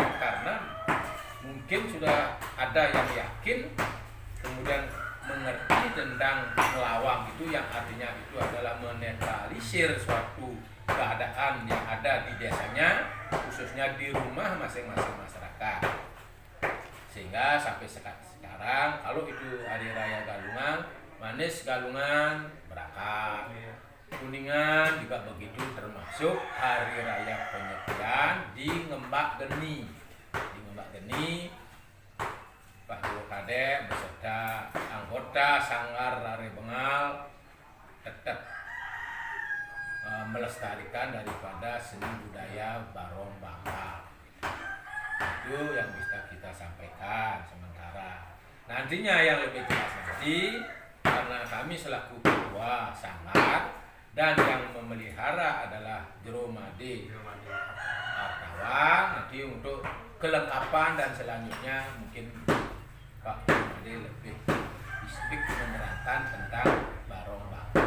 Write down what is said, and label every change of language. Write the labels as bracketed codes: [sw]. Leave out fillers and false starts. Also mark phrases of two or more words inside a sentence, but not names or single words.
[id] Karena mungkin sudah ada yang yakin, kemudian mengerti tentang melawang itu, yang artinya itu adalah menetralisir suatu keadaan yang ada di desanya, khususnya di rumah masing-masing masyarakat. Sehingga sampai sekarang kalau itu hari raya Galungan, manis Galungan berangkat, Kuningan juga begitu, termasuk hari raya penyepian di Ngembak Geni. Di Ngembak Geni, Pak Juru Kadek beserta anggota Sanggar Rare Bengal tetap melestarikan daripada seni budaya Barong Bangkal. Itu yang bisa kita sampaikan sementara. Nantinya yang lebih jelas nanti, karena kami selaku ketua Sanggar dan yang memelihara adalah Jero Made Artawan, nanti untuk kelengkapan dan selanjutnya mungkin Pak Jero Made lebih spesifik menerangkan tentang Barong Bangkal.